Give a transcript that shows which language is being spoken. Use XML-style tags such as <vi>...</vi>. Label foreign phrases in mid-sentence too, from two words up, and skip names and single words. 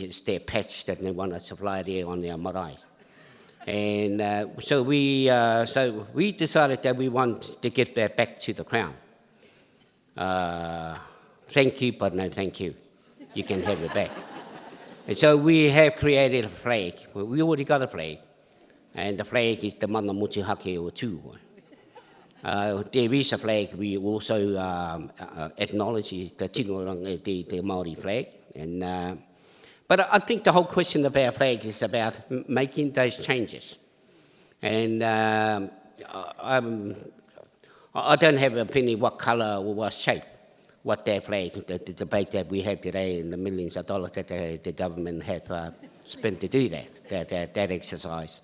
<en>It's their patch that they want us to fly there on their marae. And so we decided that we want to get that back to the Crown. Thank you, but no thank you. You can have it back. And so we have created a flag. We already got a flag. And the flag is the</en> <mi>mana motu hake o Tūhoe.</mi> <en>There is a flag. We also acknowledge the Māori flag. And, but I think the whole question about flag is about making those changes. And I don't have an opinion what colour or what shape, what their flag, the debate that we have today and the millions of dollars that the government have spent to do that exercise.</en>